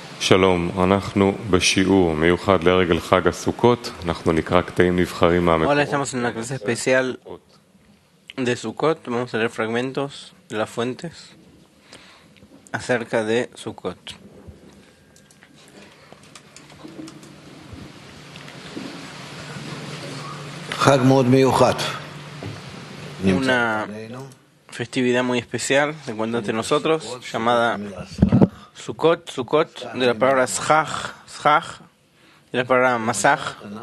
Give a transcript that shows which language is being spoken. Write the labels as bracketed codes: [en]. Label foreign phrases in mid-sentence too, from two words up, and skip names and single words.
[he] שלום, אנחנו בשיעור מיוחד לרגל חג הסוכות, אנחנו נקרא קטעים נבחרים מהמקורות. [es] Hola, estamos en una clase especial de Sukkot. Vamos a leer fragmentos de las fuentes acerca de Sukkot. Una festividad muy especial se encuentra entre nosotros, llamada Sukkot, Sukkot, de la palabra Shach, de la palabra Masach.